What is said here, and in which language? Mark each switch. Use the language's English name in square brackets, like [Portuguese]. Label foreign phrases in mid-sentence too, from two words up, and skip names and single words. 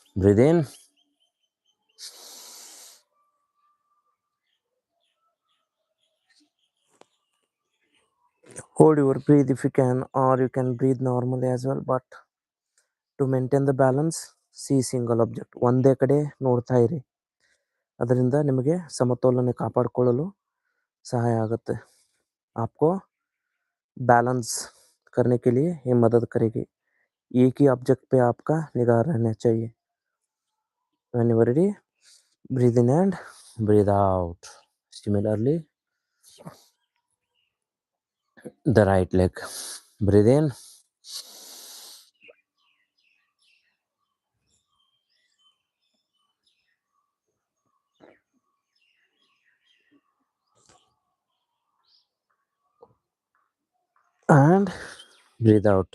[English] Breathe in. Hold your breath if you can, or you can breathe normally as well. But to maintain the balance, see single object. [Kannada] ಒಂದೇ ಕಡೆ ನೋಡ್ತಾ ಇರಿ. ಅದರಿಂದ ನಿಮಗೆ ಸಮತೋಲನ ಕಾಪಾಡಿಕೊಳ್ಳಲು ಸಹಾಯ ಆಗತ್ತೆ. [Hindi] आपको बैलेंस करने के लिए ये मदद करेगी. एक ही ऑब्जेक्ट पे आपका निगाह रहना चाहिए. [English] When you are ready, breathe in and breathe out. Similarly, the right leg. Breathe in. And breathe out.